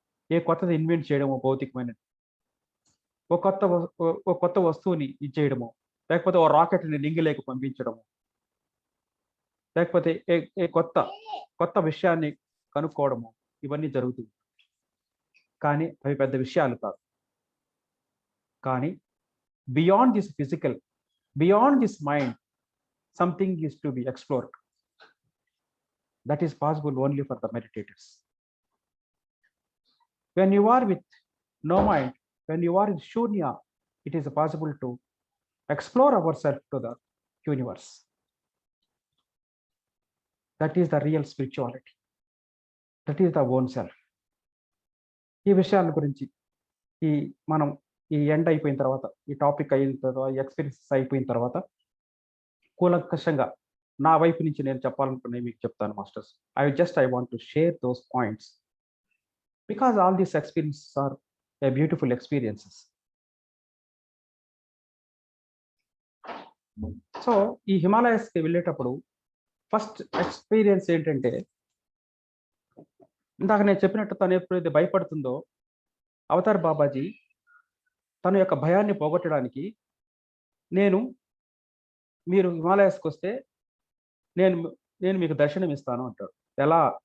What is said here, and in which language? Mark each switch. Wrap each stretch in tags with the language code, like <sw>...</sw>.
<te>ఏ కొత్తది ఇన్వెంట్ చేయడమో భౌతికమైన ఒక కొత్త వస్తువుని ఇచ్చేయడము, లేకపోతే ఓ రాకెట్ని నింగిలోకి పంపించడము, లేకపోతే ఏ కొత్త విషయాన్ని కనుక్కోవడము, ఇవన్నీ జరుగుతుంది. కానీ అవి పెద్ద విషయాలు కాదు. కానీ</te> <en>Beyond this physical, beyond this mind, something is to be explored. That is possible only for the meditators. When you are with no mind, when you are in shunya, it is possible to explore ourselves to the universe. That is the real spirituality. That is the own self.</en> <te>ఈ విషయాల గురించి మనం ఈ end అయిపోయిన తర్వాత, ఈ topic అయిన తర్వాత, ఈ ఎక్స్పీరియన్సెస్ అయిపోయిన తర్వాత కూలంకషంగా నా వైపు నుంచి నేను చెప్పాలనుకున్నవి మీకు చెప్తాను masters.</te> <en>I want to share those points because all these experiences are a beautiful experiences.</en> <te>So ఈ హిమాలయస్కి వెళ్ళేటప్పుడు ఫస్ట్ ఎక్స్పీరియన్స్ ఏంటంటే, ఇందాక నేను చెప్పినట్టు తను ఎప్పుడైతే భయపడుతుందో అవతార్ బాబాజీ తన యొక్క భయాన్ని పోగొట్టడానికి మీరు హిమాలయస్కి వస్తే నేను మీకు దర్శనం ఇస్తాను అంటాడు. ఎలా?</te>